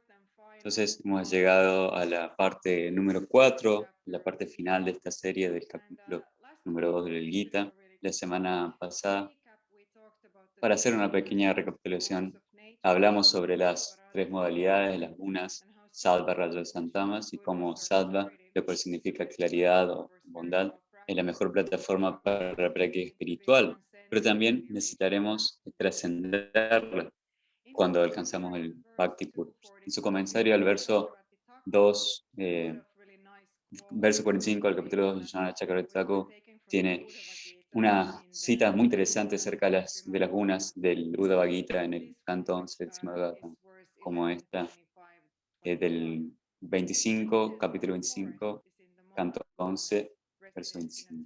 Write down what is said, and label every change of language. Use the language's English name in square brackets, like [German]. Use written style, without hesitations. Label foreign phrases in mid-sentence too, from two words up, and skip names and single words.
[Spanish] Entonces hemos llegado a la parte número 4, la parte final de esta serie del capítulo número 2 del Gita. La semana pasada, para hacer una pequeña recapitulación, hablamos sobre las tres modalidades de las gunas, sattva, rajasa y tamas, y cómo sattva, lo cual significa claridad o bondad, es la mejor plataforma para la práctica espiritual, pero también necesitaremos trascenderla cuando alcanzamos el Bhakti puro. En su comentario al verso 2, verso 45 del capítulo 2 de Vijnana Chakravarti, tiene una cita muy interesante acerca de las gunas del Uddhava Gita en el canto 11 del Srimad-Bhagavatam, como esta del 25, capítulo 25, canto 11, verso 25.